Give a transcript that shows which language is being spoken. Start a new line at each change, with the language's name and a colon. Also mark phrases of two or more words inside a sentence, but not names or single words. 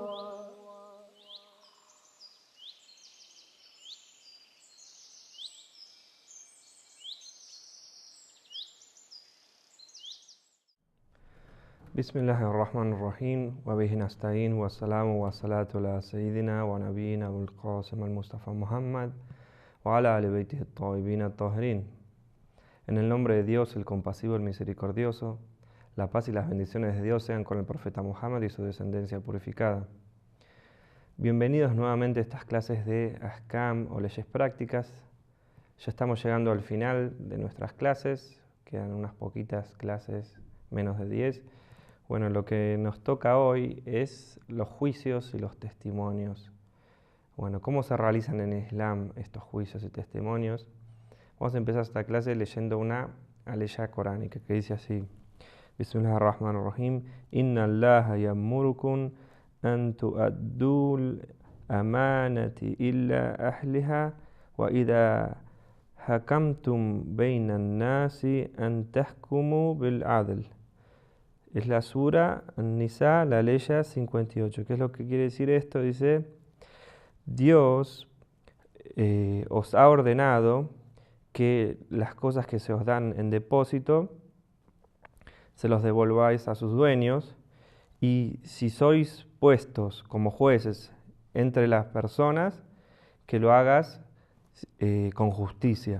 Arabic: بسم الله الرحمن الرحيم وبه نستعين والسلام والصلاة على سيدنا ونبينا أبو القاسم المصطفى Muhammad وعلى آل بيته الطيبين الطاهرين.
Spanish: En el nombre de Dios, el compasivo, el misericordioso, la paz y las bendiciones de Dios sean con el profeta Muhammad y su descendencia purificada. Bienvenidos nuevamente a estas clases de Ahkam o leyes prácticas. Ya estamos llegando al final de nuestras clases, quedan unas poquitas clases, menos de 10. Bueno, lo que nos toca hoy es los juicios y los testimonios. Bueno, ¿cómo se realizan en el Islam estos juicios y testimonios? Vamos a empezar esta clase leyendo una aleya coránica que dice así:
Arabic: بسم الله الرحمن الرحيم. إن الله يأمركم أن تؤدوا الأمانات إلى أهلها وإذا حكمتم بين الناس أن تحكموا بالعدل.
Spanish: Es la Sura An-Nisa, la aleya 58. ¿Qué es lo que quiere decir esto? Dice: Dios os ha ordenado que las cosas que se os dan en depósito se los devolváis a sus dueños, y si sois puestos como jueces entre las personas, que lo hagas con justicia.